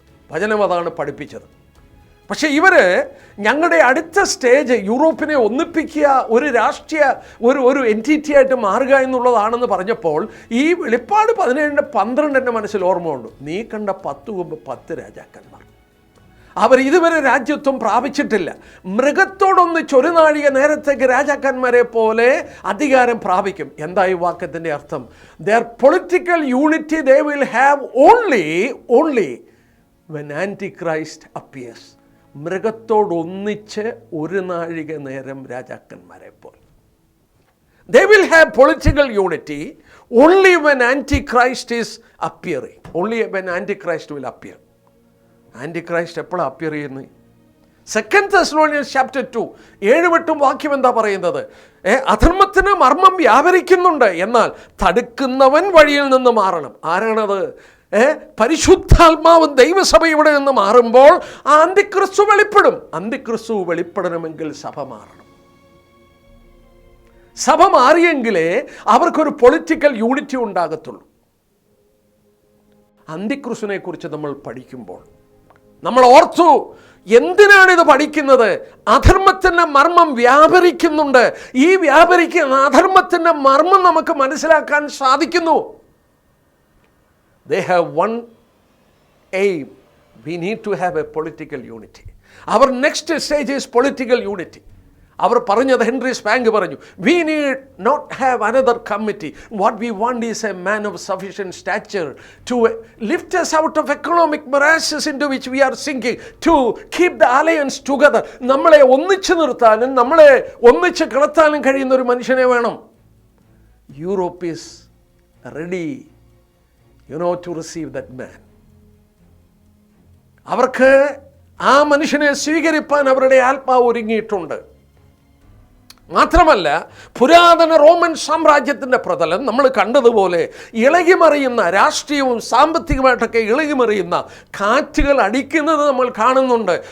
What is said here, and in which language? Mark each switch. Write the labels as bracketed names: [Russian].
[Malayalam] വചനം അതാണ് പഠിപ്പിച്ചത്. പക്ഷേ ഇവർ ഞങ്ങളുടെ അടുത്ത സ്റ്റേജ് യൂറോപ്പിനെ ഒന്നിപ്പിക്കുക, ഒരു രാഷ്ട്രീയ ഒരു എൻറ്റിറ്റി ആയിട്ട് മാറുക എന്നുള്ളതാണെന്ന് പറഞ്ഞപ്പോൾ ഈ വെളിപ്പാട് 17 12 എൻ്റെ മനസ്സിൽ ഓർമ്മ ഉണ്ട്. നീ കണ്ട 10 രാജാക്കന്മാർ, അവർ ഇതുവരെ രാജ്യത്വം പ്രാപിച്ചിട്ടില്ല. മൃഗത്തോടൊന്ന് ചൊരുനാഴിക നേരത്തേക്ക് രാജാക്കന്മാരെ പോലെ അധികാരം പ്രാപിക്കും. എന്താ ഈ വാക്യത്തിൻ്റെ അർത്ഥം? [English] their political unity they will have only when Antichrist appears. [Malayalam] മൃഗത്തോടൊന്നിച്ച് ഒരു നാഴിക നേരം രാജാക്കന്മാരെ പോലെ. [English] they will have political unity only when Antichrist is appearing. only when Antichrist will appear. [Malayalam] ആൻറ്റിക്രൈസ്റ്റ് എപ്പോഴാണ് അപ്പിയർ ചെയ്യുന്നത്? 2 Thessalonians chapter 2 7-8 വാക്യം എന്താ പറയുന്നത്? അധർമ്മത്തിന് മർമ്മം വ്യാപരിക്കുന്നുണ്ട്, എന്നാൽ തടുക്കുന്നവൻ വഴിയിൽ നിന്ന് മാറണം. ആരാണത്? പരിശുദ്ധാത്മാവ് ദൈവസഭ ഇവിടെ നിന്ന് മാറുമ്പോൾ അന്തിക്രിസ്തു വെളിപ്പെടും. അന്തിക്രിസ്തു വെളിപ്പെടണമെങ്കിൽ സഭ മാറണം. സഭ മാറിയെങ്കിലേ അവർക്കൊരു പൊളിറ്റിക്കൽ യൂണിറ്റി ഉണ്ടാകത്തുള്ളൂ. അന്തിക്രിസ്തുവിനെ കുറിച്ച് നമ്മൾ പഠിക്കുമ്പോൾ നമ്മൾ ഓർത്തു, എന്തിനാണ് ഇത് പഠിക്കുന്നത്? അധർമ്മത്തിൻ്റെ മർമ്മം വ്യാപരിക്കുന്നുണ്ട്. ഈ വ്യാപരിക്കുന്ന അധർമ്മത്തിൻ്റെ മർമ്മം നമുക്ക് മനസ്സിലാക്കാൻ സാധിക്കുന്നു. [English] They have one aim. We need to have a political unity. Our next stage is political unity. [Malayalam] അവർ പറഞ്ഞത്, ഹെൻറി സ്പാങ്ക് പറഞ്ഞു, [English] we need not have another committee. What we want is a man of sufficient stature to lift us out of economic morasses into which we are sinking, to keep the alliance together. [Malayalam] നമ്മളെ ഒന്നിച്ചു നിർത്താനും നമ്മളെ ഒന്നിച്ച് കിടത്താനും കഴിയുന്ന ഒരു മനുഷ്യനെ വേണം. [English] Europe is ready to receive that man. [Malayalam] അവർക്ക് ആ മനുഷ്യനെ സ്വീകരിപ്പാൻ അവരുടെ ആത്മാവ് ഒരുങ്ങിയിട്ടുണ്ട്. മാത്രമല്ല, പുരാതന റോമൻ സാമ്രാജ്യത്തിൻ്റെ പ്രതലം നമ്മൾ കണ്ടതുപോലെ ഇളകിമറിയുന്ന, രാഷ്ട്രീയവും സാമ്പത്തികമായിട്ടൊക്കെ ഇളകിമറിയുന്ന കാറ്റുകൾ അടിക്കുന്നത് നമ്മൾ കാണുന്നുണ്ട്.